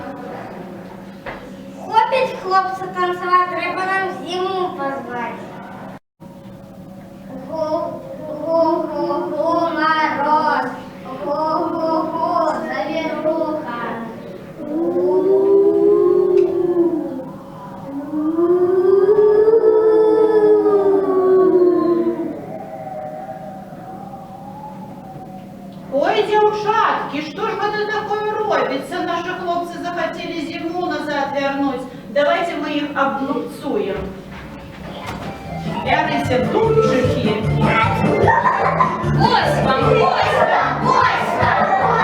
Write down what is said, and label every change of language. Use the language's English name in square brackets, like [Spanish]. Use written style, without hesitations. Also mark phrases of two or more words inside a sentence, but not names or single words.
[Ukrainian] Хопить хлопця танцювати, треба нам зиму позвати. Гу-гу-гу мороз, гу-гу-гу завіруха. [Russian] Ой, девчатки, что ж это такое робится? Наши хлопцы захотели зиму назад вернуть. Давайте мы их обнуцуем. Ярыся, дубчики. [Ukrainian] Ось вам, ось вам.